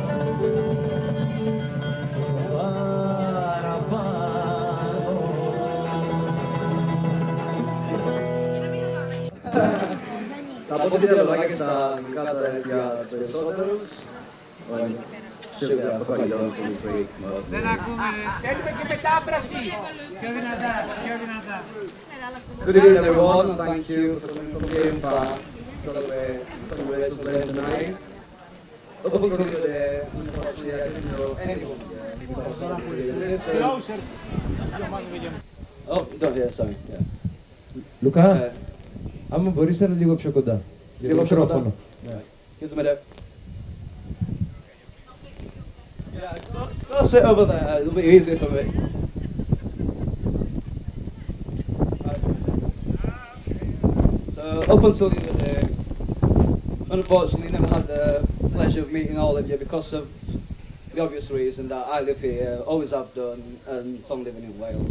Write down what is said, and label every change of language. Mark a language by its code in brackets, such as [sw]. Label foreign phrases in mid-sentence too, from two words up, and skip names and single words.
[el] Θα πω δύο λόγια στα Uncut για τους περισσότερους. Σίγουρα αυτό παλιό [en] to be free. [el] Δεν ακούμε. Θέλουμε και μετάφραση. Πιο δυνατά, πιο δυνατά. [en] Good evening everyone and thank you for coming from here and far to celebrate Rachel's birthday tonight. Up until the other day, unfortunately I didn't know anyone here because obviously the distance. Oh, you don't hear, sorry. Yeah. [el] Λουκά, άμα μπορείς να είναι λίγο πιο κοντά. Λίγο πιο κοντά. μικρόφωνο. [en] Here's a minute. Yeah, go sit over there, it'll be easier for me. So, up until the other day, unfortunately never had the pleasure of meeting all of you because of the obvious reason that I live here, always have done, and so I'm living in Wales.